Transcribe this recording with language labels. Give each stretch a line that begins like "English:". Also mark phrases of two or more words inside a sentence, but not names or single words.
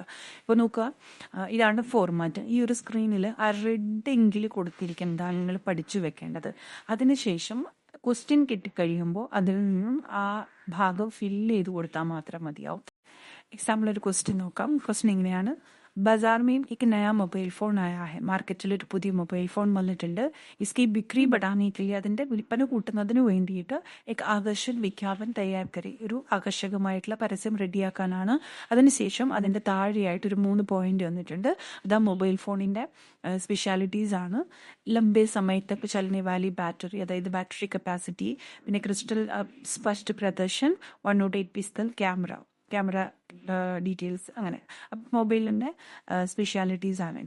Malayalam: ഇപ്പോൾ നോക്കുക, ഇതാണ് ഫോർമാറ്റ്. ഈ ഒരു സ്ക്രീനിൽ ആ റെഡ് എങ്കിൽ കൊടുത്തിരിക്കുന്നതാണ് നിങ്ങൾ പഠിച്ചു വെക്കേണ്ടത്. അതിനുശേഷം ക്വസ്റ്റ്യൻ കിട്ടിക്കഴിയുമ്പോൾ അതിൽ നിന്നും ആ ഭാഗം ഫില്ല് ചെയ്ത് കൊടുത്താൽ മാത്രം മതിയാവും. എക്സാമ്പിൾ ഒരു ക്വസ്റ്റ്യൻ നോക്കാം. ക്വസ്റ്റ്യൻ ഇങ്ങനെയാണ്:
Hindi: बाजार में एक नया मोबाइल फोन आया है.
Malayalam: മാർക്കറ്റിൽ ഒരു പുതിയ
English: mobile phone
Malayalam: വന്നിട്ടുണ്ട്.
Hindi: इसकी बिक्री बढ़ाने के लिए,
Malayalam: അതിന്റെ വിൽപ്പന കൂട്ടുന്നതിന് വേണ്ടിയിട്ട്
Hindi: एक आकर्षक विज्ञापन तैयार करी,
Malayalam: ഒരു ആകർഷകമായിട്ടുള്ള പരസ്യം റെഡിയാക്കാനാണ്. അതിനുശേഷം അതിന്റെ താഴെയായിട്ട് ഒരു 3 പോയിന്റ് വന്നിട്ടുണ്ട്. അത് ആ മൊബൈൽ ഫോണിന്റെ സ്പെഷ്യാലിറ്റീസ് ആണ്.
Hindi: लंबे समय तक चलने वाली बैटरी,
Malayalam: അതായത്
English: battery capacity,
Malayalam: പിന്നെ
Hindi: क्रिस्टल स्पष्ट प्रदर्शन,
English: 108 pixel camera details,
Malayalam: അങ്ങനെ മൊബൈലിൻ്റെ സ്പെഷ്യാലിറ്റീസ് ആണിത്.